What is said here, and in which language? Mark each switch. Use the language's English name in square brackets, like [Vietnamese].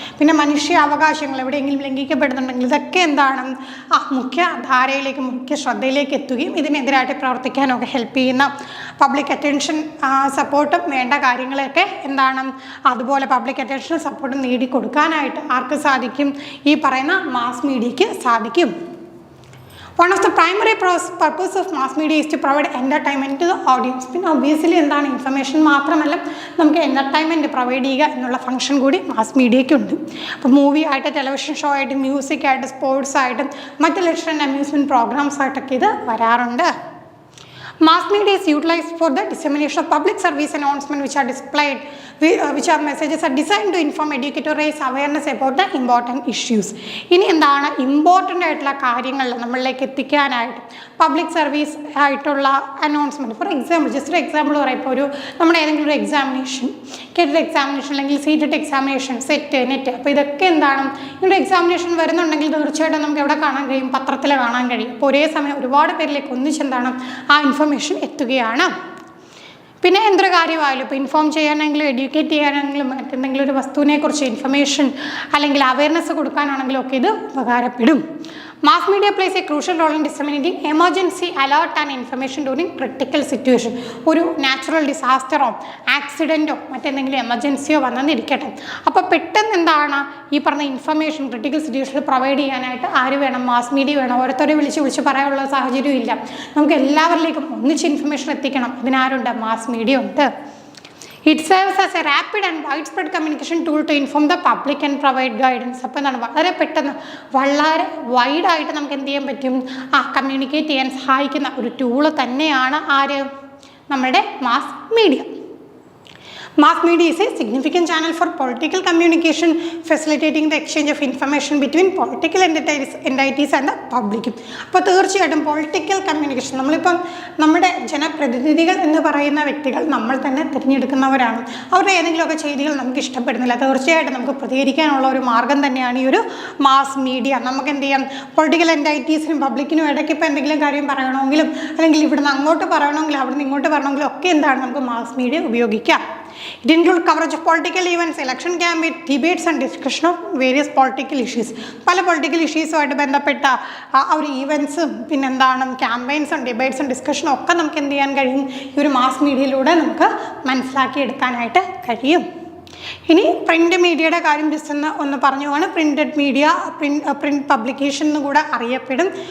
[Malayalam] പിന്നെ മനുഷ്യ അവകാശങ്ങൾ എവിടെയെങ്കിലും ലംഘിക്കപ്പെടുന്നുണ്ടെങ്കിൽ ഇതൊക്കെ എന്താണ് മുഖ്യ ധാരയിലേക്ക്, മുഖ്യ ശ്രദ്ധയിലേക്ക് എത്തുകയും ഇതിനെതിരായിട്ട് പ്രവർത്തിക്കാനൊക്കെ ഹെൽപ്പ് ചെയ്യുന്ന പബ്ലിക് അറ്റൻഷൻ സപ്പോർട്ടും വേണ്ട കാര്യങ്ങളൊക്കെ എന്താണ് അതുപോലെ പബ്ലിക് അറ്റൻഷനും സപ്പോർട്ടും നേടിക്കൊടുക്കാനായിട്ട് ആർക്ക് സാധിക്കും ഈ പറയുന്ന മാസ് മീഡിയയ്ക്ക് സാധിക്കും. [English] One of the primary purpose of mass media is to provide entertainment to the audience. [Malayalam] പിന്നെ ഒബ്വിയസ്ലി എന്താണ് ഇൻഫർമേഷൻ മാത്രമല്ല നമുക്ക് എൻ്റർടൈൻമെൻറ്റ് പ്രൊവൈഡ് ചെയ്യുക എന്നുള്ള ഫംഗ്ഷൻ കൂടി മാസ് മീഡിയയ്ക്കുണ്ട്. അപ്പോൾ മൂവി ആയിട്ട്, ടെലിവിഷൻ ഷോ ആയിട്ട്, മ്യൂസിക് ആയിട്ട്, സ്പോർട്സ് ആയിട്ടും മറ്റ് [English] leisure and amusement programmes [Malayalam] ആയിട്ടൊക്കെ ഇത് വരാറുണ്ട്. [English] Mass media is utilized for the dissemination of public service announcements which are displayed, which are messages are designed to inform, educate or raise awareness about the important issues. [Malayalam] ഇനി എന്താണ് important ആയിട്ടുള്ള കാര്യങ്ങൾ നമ്മളിലേക്ക് എത്തിക്കാനായിട്ട് public service ആയിട്ടുള്ള announcement. [English] for example [Malayalam] just ഒരു example പറയുമ്പോൾ ഒരു നമ്മുടെ ഏതെങ്കിലും ഒരു എക്സാമിനേഷൻ, കേട്ടഡ് എക്സാമിനേഷൻ അല്ലെങ്കിൽ സീറ്റഡ് എക്സാമിനേഷൻ, സെറ്റ്, നെറ്റ്, അപ്പോൾ ഇതൊക്കെ എന്താണ് ഇങ്ങനെ എക്സാമിനേഷൻ വരുന്നുണ്ടെങ്കിൽ തീർച്ചയായിട്ടും നമുക്ക് എവിടെ കാണാൻ കഴിയും, പത്രത്തിൽ കാണാൻ കഴിയും. അപ്പോൾ ഒരേ സമയം ഒരുപാട് പേരിലേക്ക് ഒന്നിച്ചെന്താണ് ആ ഇൻഫർമേഷൻ എത്തുകയാണ്. പിന്നെ എന്തൊരു കാര്യമായാലും ഇപ്പോൾ ഇൻഫോം ചെയ്യാനെങ്കിലും എഡ്യൂക്കേറ്റ് ചെയ്യാനെങ്കിലും മറ്റെന്തെങ്കിലും ഒരു വസ്തുവിനെക്കുറിച്ച് ഇൻഫർമേഷൻ അല്ലെങ്കിൽ അവയർനെസ് കൊടുക്കാനാണെങ്കിലും ഒക്കെ ഇത് ഉപകാരപ്പെടും. [English] Mass media plays a crucial role in disseminating emergency alert and information during critical situation. [Malayalam] ഒരു നാച്ചുറൽ ഡിസാസ്റ്ററോ ആക്സിഡൻറ്റോ മറ്റെന്തെങ്കിലും എമർജൻസിയോ വന്നെന്നിരിക്കട്ടെ, അപ്പോൾ പെട്ടെന്ന് എന്താണ് ഈ പറഞ്ഞ ഇൻഫർമേഷൻ ക്രിട്ടിക്കൽ സിറ്റുവേഷനിൽ പ്രൊവൈഡ് ചെയ്യാനായിട്ട് ആര് വേണം, മാസ് മീഡിയ വേണം. ഓരോരുത്തരെ വിളിച്ച് പറയാനുള്ള സാഹചര്യം ഇല്ല. നമുക്ക് എല്ലാവരിലേക്കും ഒന്നിച്ച് ഇൻഫർമേഷൻ എത്തിക്കണം. ഇതിനാരുണ്ട്, മാസ് മീഡിയ ഉണ്ട്. [English] It serves as a rapid and widespread communication tool to inform the public and provide guidance. [Malayalam] അപ്പോൾ എന്താണ് വളരെ പെട്ടെന്ന് വളരെ വൈഡായിട്ട് നമുക്ക് എന്ത് ചെയ്യാൻ പറ്റും, കമ്മ്യൂണിക്കേറ്റ് ചെയ്യാൻ സഹായിക്കുന്ന ഒരു ടൂള് തന്നെയാണ് ആര്, നമ്മുടെ mass media. [English] Mass media is a significant channel for political communication, facilitating the exchange of information between political entities and the public. [Malayalam] അപ്പോൾ തീർച്ചയായിട്ടും പൊളിറ്റിക്കൽ കമ്മ്യൂണിക്കേഷൻ നമ്മളിപ്പം നമ്മുടെ ജനപ്രതിനിധികൾ എന്ന് പറയുന്ന വ്യക്തികൾ നമ്മൾ തന്നെ തിരഞ്ഞെടുക്കുന്നവരാണ്. അവരുടെ ഏതെങ്കിലുമൊക്കെ ചെയ്തികൾ നമുക്ക് ഇഷ്ടപ്പെടുന്നില്ല, തീർച്ചയായിട്ടും നമുക്ക് പ്രതികരിക്കാനുള്ള ഒരു മാർഗ്ഗം തന്നെയാണ് ഈ ഒരു മാസ് മീഡിയ. നമുക്ക് എന്ത് ചെയ്യാം, പൊളിറ്റിക്കൽ എൻറ്റൈറ്റീസിനും പബ്ലിക്കിനും ഇടയ്ക്ക് ഇപ്പോൾ എന്തെങ്കിലും കാര്യം പറയണമെങ്കിലും അല്ലെങ്കിൽ ഇവിടുന്ന് അങ്ങോട്ട് പറയണമെങ്കിലും അവിടുന്ന് ഇങ്ങോട്ട് പറയണമെങ്കിലും ഒക്കെ എന്താണ് നമുക്ക് മാസ് മീഡിയ ഉപയോഗിക്കാം. [English] It includes coverage of political events, election campaign, debates and discussion of various political issues. [Malayalam] പല പൊളിറ്റിക്കൽ ഇഷ്യൂസുമായിട്ട് ബന്ധപ്പെട്ട ആ ഒരു ഈവൻസും പിന്നെന്താണ് ക്യാമ്പയിൻസും ഡിബേറ്റ്സും ഡിസ്കഷനും ഒക്കെ നമുക്ക് എന്ത് ചെയ്യാൻ കഴിയും, ഈ ഒരു മാസ് മീഡിയയിലൂടെ നമുക്ക് മനസ്സിലാക്കിയെടുക്കാനായിട്ട് കഴിയും. ഇനി പ്രിൻ്റ് മീഡിയയുടെ കാര്യം ജസ്റ്റ് ഒന്ന് പറഞ്ഞു പോവാണ്. പ്രിൻറ്റഡ് മീഡിയ പ്രിൻറ്റ് പബ്ലിക്കേഷൻ എന്ന് കൂടെ അറിയപ്പെടും.